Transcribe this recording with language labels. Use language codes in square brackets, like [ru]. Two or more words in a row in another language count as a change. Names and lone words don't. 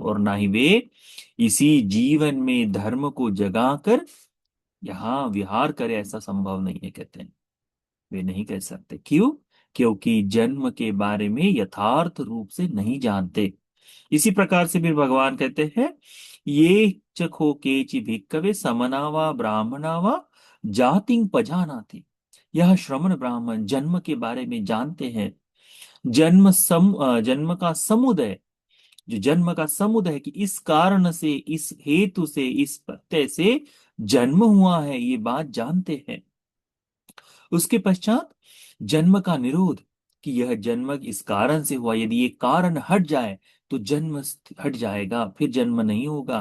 [hi] और ना ही वे इसी जीवन में धर्म को जगाकर यहाँ विहार करे, ऐसा संभव नहीं है, कहते हैं। वे नहीं कह सकते, क्यों? क्योंकि जन्म के बारे में यथार्थ रूप से नहीं जानते। इसी प्रकार से फिर भगवान कहते हैं, [pi] ये चखो केचि भिक्कवे समनावा ब्राह्मणावा जातिं पजानाति। [hi] यह श्रमण ब्राह्मण जन्म के बारे में जानते हैं। जन्म का समुदय, जो जन्म का समुदय है कि इस कारण से, इस हेतु से, इस प्रत्यय से जन्म हुआ है, ये बात जानते हैं। उसके पश्चात जन्म का निरोध, कि यह जन्म इस कारण से हुआ, यदि ये कारण हट जाए तो जन्म हट जाएगा, फिर जन्म नहीं होगा।